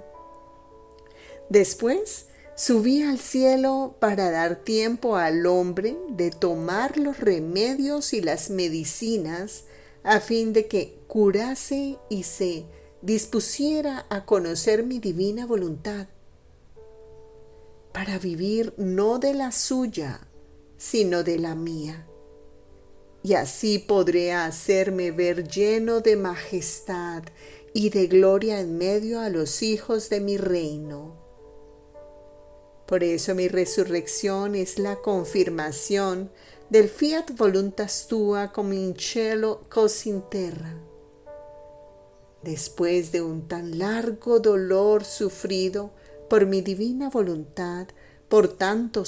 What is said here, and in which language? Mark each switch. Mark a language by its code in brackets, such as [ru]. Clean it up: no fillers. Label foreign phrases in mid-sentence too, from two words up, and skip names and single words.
[es] Después subí al cielo para dar tiempo al hombre de tomar los remedios y las medicinas a fin de que curase y se dispusiera a conocer mi divina voluntad, para vivir no de la suya, sino de la mía. Y así podré hacerme ver lleno de majestad y de gloria en medio a los hijos de mi reino. Por eso mi resurrección es la confirmación del [la] fiat voluntas tua cum in cielo cos in terra. [es] Después de un tan largo dolor sufrido por mi divina voluntad por tantos